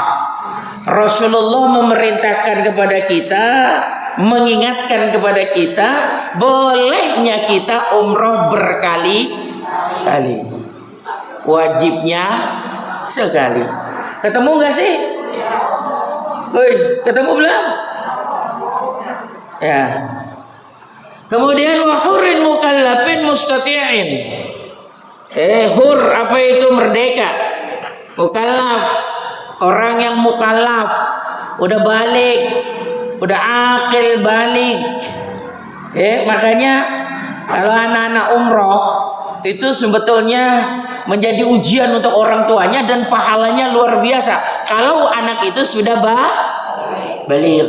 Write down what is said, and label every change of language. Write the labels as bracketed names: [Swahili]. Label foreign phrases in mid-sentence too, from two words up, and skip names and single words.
[Indonesian] Rasulullah memerintahkan kepada kita, mengingatkan kepada kita, bolehnya kita umrah berkali-kali. wajibnya sekali. Ketemu nggak sih? Woi, ketemu belum? Ya. [Arabic] Kemudian وحر مكلف مستطيع. [Indonesian] Hur apa itu merdeka? Mukallaf, orang yang mukallaf, udah balik, udah akil balik. Makanya kalau anak-anak umroh itu sebetulnya menjadi ujian untuk orang tuanya dan pahalanya luar biasa kalau anak itu sudah balik.